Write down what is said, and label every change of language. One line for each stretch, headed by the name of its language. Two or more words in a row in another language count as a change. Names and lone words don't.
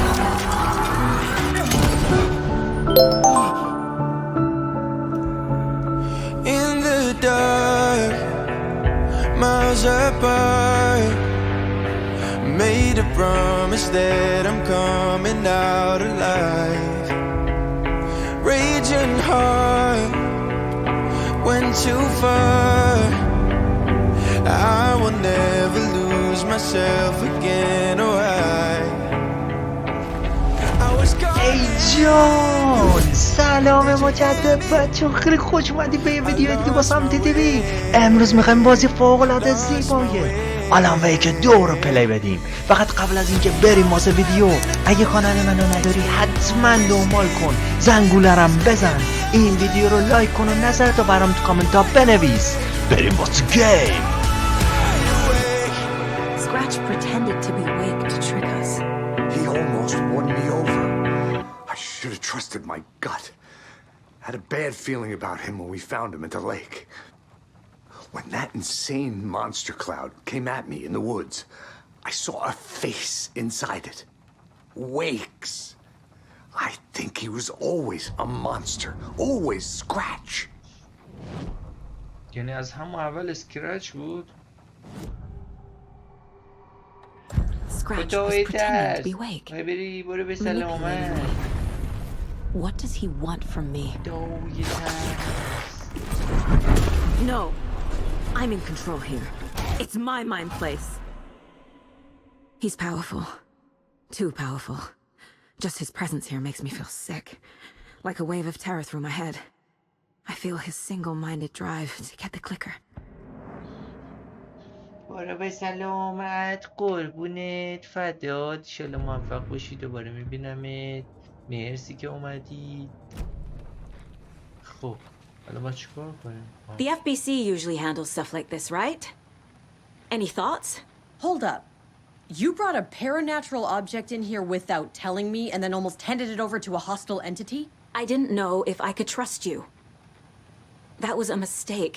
English: In the dark, miles apart, made a promise that I'm coming out alive. Raging heart went too far. I will never lose myself again. Oh, I was gone.
Persian: ای جان سلام مجدد بچه خیلی خوش اومدی به یه ویدیو دیگه با سمت تیوی. امروز میخوایم بازی فوق العاده زیبایه الان وی که دو رو پلی بدیم. فقط قبل از اینکه بریم واسه ویدیو اگه کانال منو نداری حتما دنبال کن، زنگوله رم بزن، این ویدیو رو لایک کن و نظرتو برام تو کامنت ها بنویس. بریم واسه گیم.
English: Scratch pretended to be awake to trick us. He almost won me over. I should have trusted my gut. I had a bad feeling about him when we found him at the lake. When that insane monster cloud came at me in the woods, I saw a face inside it. Wakes. I think he was always a monster. Always Scratch.
Persian: یعنی از همون اول اسکرچ بود؟
English: Scratch was pretending to be awake.
Persian: بری برو به سلامت.
English: What does he want from me? No, I'm in control here. It's my mind place. He's powerful. Too powerful. Just his presence here makes me feel sick. Like a wave of terror through my head. I feel his single-minded drive to get the clicker.
Persian: برو به سلامت قربونت فدات. انشالله موفق باشی دوباره میبینمت. مرسی که اومدی. خب حالا ما چیکار کنیم؟
English: The FBC usually handles stuff like this, right? Any thoughts? Hold up. You brought a paranatural object in here without telling me and then almost handed it over to a hostile entity? I didn't know if I could trust you. That was a mistake.